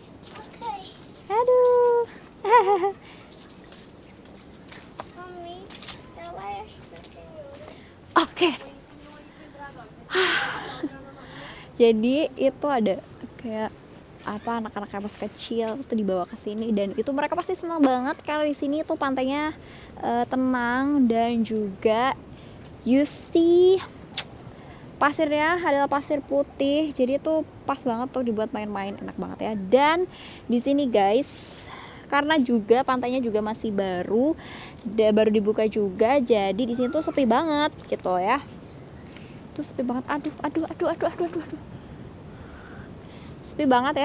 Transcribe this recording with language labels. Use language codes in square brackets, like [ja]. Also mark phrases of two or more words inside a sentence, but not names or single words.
[id] Aduh. [pt] Mami, ela é esta senhora. [id] Oke. Jadi itu ada kayak anak-anak yang pas kecil tuh dibawa ke sini, dan itu mereka pasti senang banget karena di sini tuh pantainya tenang, dan juga [en] you see [id] pasirnya adalah pasir putih, jadi itu pas banget tuh dibuat main-main, enak banget ya. Dan di sini guys, karena juga pantainya juga masih baru dibuka juga, jadi di sini tuh sepi banget gitu ya. Tuh sepi banget, aduh. Sepi banget ya.